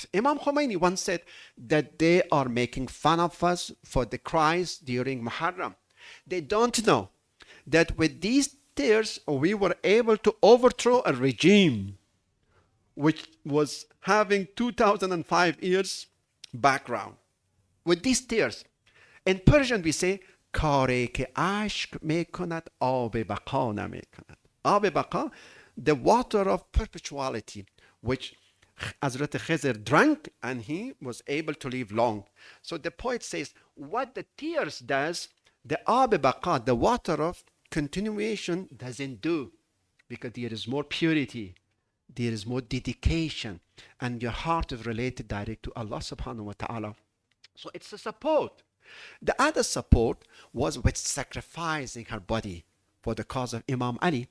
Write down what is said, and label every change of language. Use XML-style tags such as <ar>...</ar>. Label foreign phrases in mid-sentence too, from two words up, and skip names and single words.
<en>Imam Khomeini once said that they are making fun of us for the cries during Muharram. They don't know that with these tears we were able to overthrow a regime which was having 2005 years background. With these tears. In Persian we say</en> <fa>کاری که اشک میکند آب بقا نمیکند. آب بقا,</fa> <en>the water of perpetuality, which Hazrat Khizr drank and he was able to live long. So the poet says, what the tears does, the</en> <fa>آب بقا,</fa> <en>the water of continuation, doesn't do, because there is more purity, there is more dedication, and your heart is related direct to</en> <ar>الله سبحانه وتعالى.</ar> <en>So it's a support. The other support was with sacrificing her body for the cause of Imam Ali.</en>